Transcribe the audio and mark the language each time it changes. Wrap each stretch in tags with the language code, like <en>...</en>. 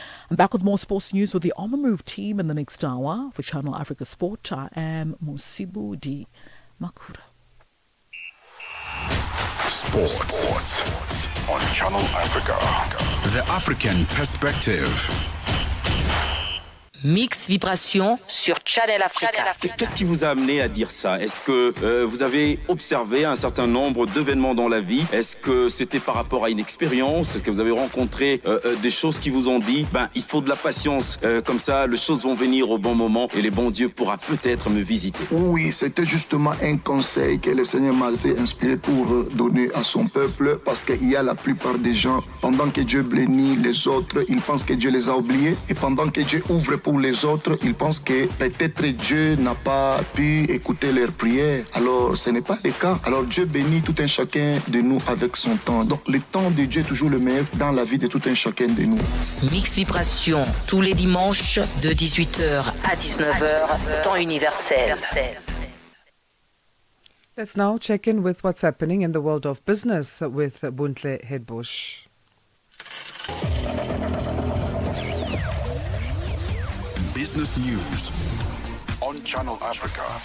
<en>I'm back with more sports news with the On the Move team in the next hour. For Channel Africa Sport, I am Musibu Di Makura. Sports on Channel Africa. The African Perspective.</en> <fr>Mix Vibration sur Channel Africa. Qu'est-ce qui vous a amené à dire ça? Est-ce que vous avez observé un certain nombre d'événements dans la vie? Est-ce que c'était par rapport à une expérience? Est-ce que vous avez rencontré des choses qui vous ont dit il faut de la patience, comme ça les choses vont venir au bon moment et les bons dieux pourra peut-être me visiter? Oui, c'était justement un conseil que le Seigneur m'a fait inspirer pour donner à son peuple, parce qu'il y a la plupart des gens, pendant que Dieu bénit les autres, ils pensent que Dieu les a oubliés, et pendant que Dieu ouvre pour les autres, ils pensent que peut-être Dieu n'a pas pu écouter leurs prières. Alors, ce n'est pas le cas. Alors, Dieu bénit tout un chacun de nous avec son temps. Donc, le temps de Dieu est toujours le meilleur dans la vie de tout un chacun de nous. Mix Vibration, tous les dimanches de 18h à 19h, temps universel.</fr> <en>Let's now check in with what's happening in the world of business with Buntle Hedbush. Business News on Channel Africa.</en>